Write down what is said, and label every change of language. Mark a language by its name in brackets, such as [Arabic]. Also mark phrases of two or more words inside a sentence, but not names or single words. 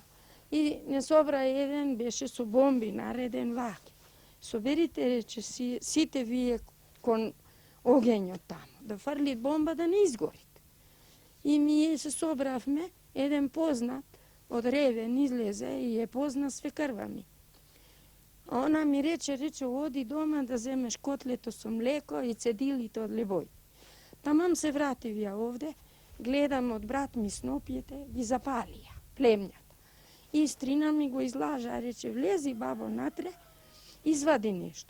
[Macedonian] И не собра еден, беше со бомби нареден ваке. Соберите, рече, сите вие кон огењот тамо, да фрли бомба да не изгорите. И ние се собравме, еден познат од Ревен излезе и е позна свекрва ми. А она ми рече, оди дома да земеш котлето са млеко и цедилито од лебој. Тамам се вратив ја овде, гледам од брат ми снопјете, ги запалија, племњата. И стрина ми го излажа, рече, влези бабо натре, извади нешто.